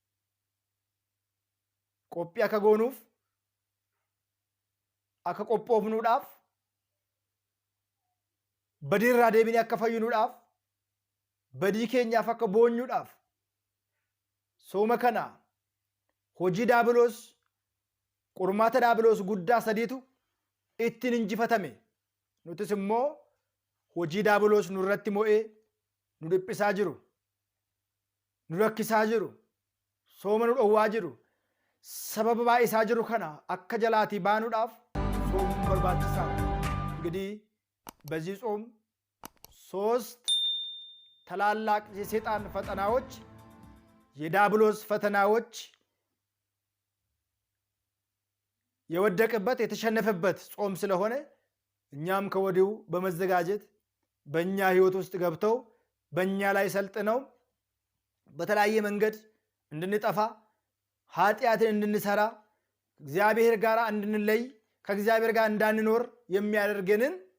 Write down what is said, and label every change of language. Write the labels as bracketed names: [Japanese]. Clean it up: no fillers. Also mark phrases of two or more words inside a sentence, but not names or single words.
[Oromo] Qophii akka goonuuf, akka qophoofnuudhaaf, badii irraa deebinee akka fayyinuudhaaf, badii keenyaaf akka boonyuudhaaf, sooma kana hojii daabiloos, qormaata daabiloos guddaa sadiitu ittiin injifatame. Nutis immoo hojii daabiloos nurratti mo'ee nu dhiphisaa jiru, nu rakkisaa jiru, sooma nu dhowwaa jiru, sababa baay'isaa jiru kana akka jalaatii baanuudhaaf [Amharic] ጾም በርባችሳ። እንግዲህ በዚህ ጾም 3 ታላላቅ የሰይጣን ፈተናዎች፣ የዲያብሎስ ፈተናዎች የወደቀበት የተሸነፈበት ጾም ስለሆነ እኛም ከወዲሁ በመዘጋጀት በእኛ ህይወት ውስጥ ገብተው በእኛ ላይ ሰልጥነው በተለያየ መንገድ እንድንጠፋ ኃጢአትን እንድንሰራ እግዚአብሔር ጋር እንድንለይ ከእግዚአብሔር ጋር እንዳንኖር የሚያደርገንን